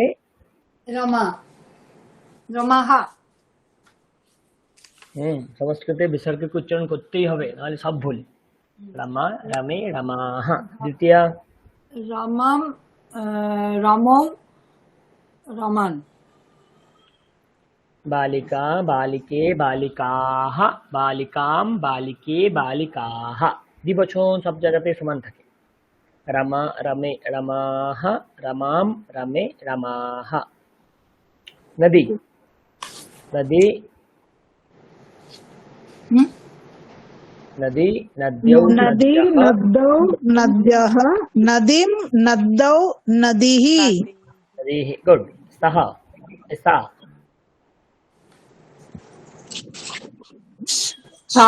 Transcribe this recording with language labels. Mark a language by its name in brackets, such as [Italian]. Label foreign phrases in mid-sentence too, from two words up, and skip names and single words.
[Sanskrit] রমা, রমাহা, [Bangla] সংস্কৃতে বিসর্গকে উচ্চারণ করতেই হবে, নাহলে সব ভুল। [Sanskrit] রমা, রমে, রমাহা। দ্বিতীয়া রমাম, রমৌ, রমান, बालिका, बालिके, बालिकाः, बालिकां, बालिके, बालिकाः। [Bangla] দ্বিবচন সব জায়গাতে সমান থাকে। [Sanskrit] রমা, রমে, রমাः, রমাম, রমে, রমাः। নদী, নদী, হুম? नदी, नद्यौ, नदी नद्यः, नद्यौ नद्यः नदीं नद्यौ नदीः नदीः। गुड। सः, सा, सा,